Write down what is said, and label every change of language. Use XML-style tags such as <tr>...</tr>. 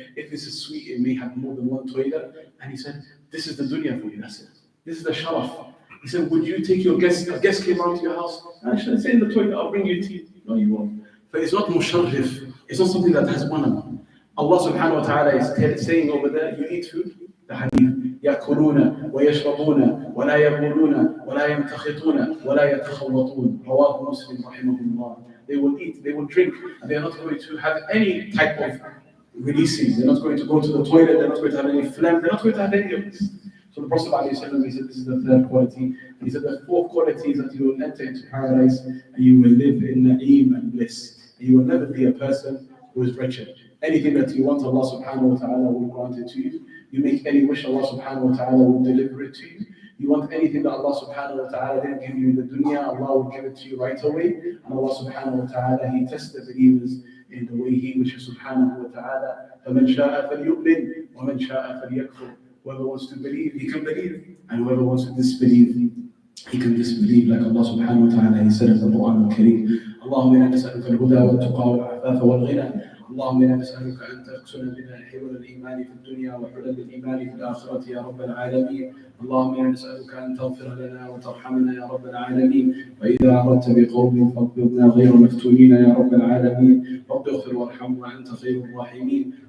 <en>If it's a suite, it may have more than one toilet. And he said, this is the dunya for you, that's it. This is the sharaf. He said, would you take your guest? A guest came around to your house. I should say in the toilet, I'll bring you tea. No, you won't. But it's not musharrif. It's not something that has honor. Allah subhanahu wa ta'ala is saying over there, you eat food. The hadith.</en> <ar>يأكلون ويشربون ولا يبولون ولا يمتخطون ولا يتخوطون. رواه Muslim رحمه الله.</ar> <en>They will eat, they will drink, and they are not going to have any type of releasing. They're not going to go to the toilet, they're not going to have any phlegm, they're not going to have any of this. So the Prophet ﷺ, he said this is the third quality. He said the fourth quality is that you will enter into paradise and you will live in na'im and bliss. And you will never be a person who is wretched. Anything that you want, Allah subhanahu wa ta'ala will grant it to you. You make any wish, Allah subhanahu wa ta'ala will deliver it to you. You want anything that Allah subhanahu wa ta'ala didn't give you in the dunya, Allah will give it to you right away. And Allah subhanahu wa ta'ala, He tests the believers in the way He wishes subhanahu wa ta'ala.</en> <ar>فَمَنْ شَاءَ فَلْيُؤْمِنْ وَمَنْ شَاءَ فَلْيَكْفُرْ.</ar> <en>Whoever wants to believe, he can believe. And whoever wants to disbelieve, he can disbelieve. Like Allah subhanahu wa ta'ala, He said in the Quran al-Kareem,</en> <ar>اللهم إنا نسألك الهدى والتقى والعفاف والغنى اللهم إنا نسألك أن تكسنا بنا حلول الإيمان في الدنيا وحلل الإيمان في الآخرة يا رب العالمين اللهم إنا نسألك أن تغفر لنا وترحمنا يا رب العالمين وإذا أردت بقوم فاقبضنا غير مفتونين يا رب العالمين رب اغفر وارحم وأنت خير الراحمين</ar>